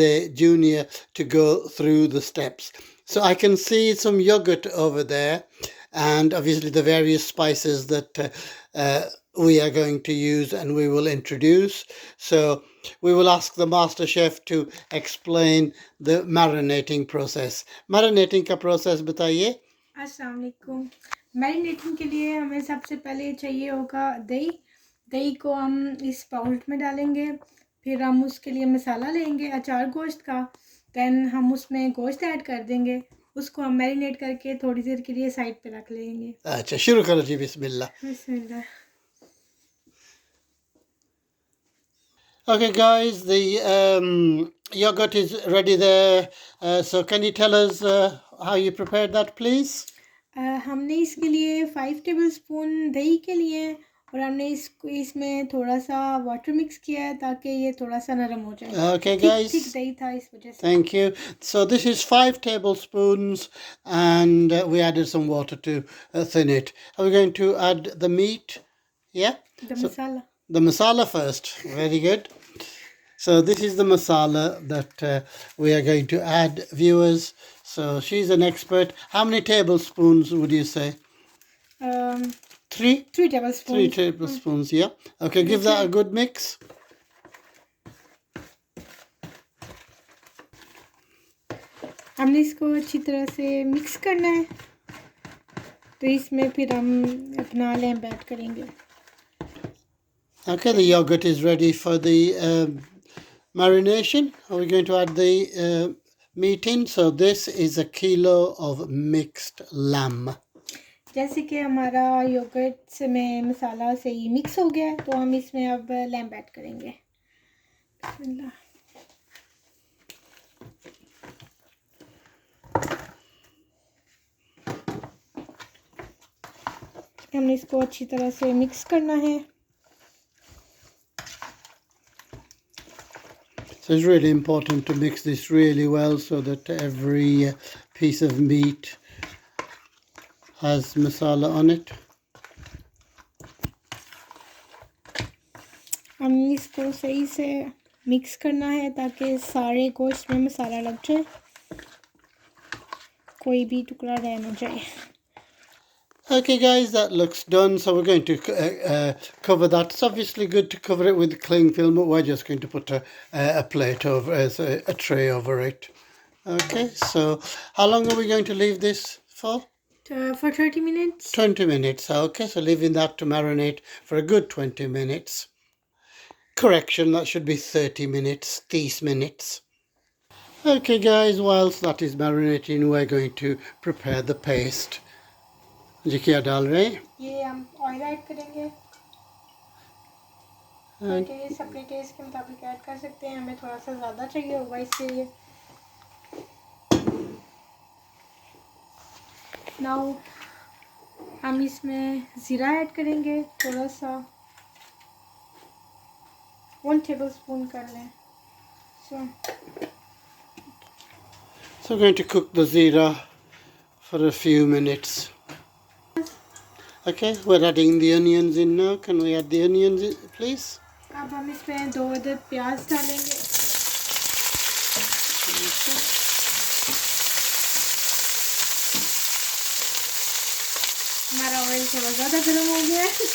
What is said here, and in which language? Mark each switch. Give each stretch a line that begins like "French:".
English: A Junior, to go through the steps. So I can see some yogurt over there, and obviously the various spices that we are going to use and we will introduce. So we will ask the master chef to explain the marinating process.
Hindi: Marinating का process बताइए। अस्सलाम वालेकुम। Marinating के लिए हमें सबसे पहले चाहिए होगा दही। दही को हम इस बाउल में डालेंगे, फिर हम उसके लिए मसाला लेंगे अचार गोश्त का। दैन हम उसमें गोश्त ऐड कर देंगे, उसको हम मैरिनेट करके थोड़ी देर के लिए साइड पे रख लेंगे। अच्छा, शुरू करो जी। बिस्मिल्लाह। बिस्मिल्लाह।
English: Okay, guys, the yogurt is ready there. So can you tell us how you prepared that, please?
Hindi: हमने इसके लिए 5 टेबलस्पून दही के लिए और हमने इसमें थोड़ा सा वाटर मिक्स किया है ताकि ये थोड़ा सा नरम हो जाए।
English: Okay, guys.
Hindi: थिक दही था इस वजह से।
English: Thank you. So this is 5 tablespoons, and we added some water to thin it. Are we going to add the meat? Yeah. Masala. The masala first. Very good. So this is the masala that we are going to add, viewers. So she's an expert. How many tablespoons would you say? 3? 3 tablespoons. 3 tablespoons, yeah. Okay, give that a good mix.
Hindi: हमने इसको अच्छी तरह से mix करना है, तो इसमें फिर हम अपना लैम्प ऐड करेंगे।
English: Okay, the yogurt is ready for the marination. Are we going to add the meat in? So this is a kilo of mixed lamb.
Hindi: जैसे कि हमारा योगर्ट से में मसाला सही मिक्स हो गया तो हम इसमें अब लैम्प ऐड करेंगे। बिस्मिल्लाह। हमने इसको अच्छी तरह से मिक्स करना है।
English: So it's really important to mix this really well so that every piece of meat has masala on it.
Hindi: हमें इसको सही से मिक्स करना है ताकि सारे गोश्त में मसाला लग जाए, कोई भी टुकड़ा रह ना जाए।
English: Okay, guys, that looks done. So we're going to cover that. It's obviously good to cover it with cling film, but we're just going to put a plate over, a tray over it. Okay, so how long are we going to leave this for? For 30 minutes. 20 minutes. Okay, so leaving that to marinate for a good 20 minutes. Correction, that should be 30 minutes, 30 minutes. Okay, guys, whilst that is marinating, we're going to prepare the paste.
Hindi: जी क्या डाल रहे हैं? ये हम oil add करेंगे, test अपने test के मुताबिक ऐड कर सकते हैं। हमें थोड़ा सा ज़्यादा चाहिए होगा इसलिए। नाउ हम इसमें ज़ीरा ऐड करेंगे, थोड़ा सा 1 टेबलस्पून कर लें।
English: So we're going to cook the zira for a few minutes. Okay, we're adding the onions in now. Can we add the onions in, please?
Hindi: अब हम इसमें 2 अदद प्याज डालेंगे। हमारा ऑयल थोड़ा ज़्यादा गर्म हो गया है।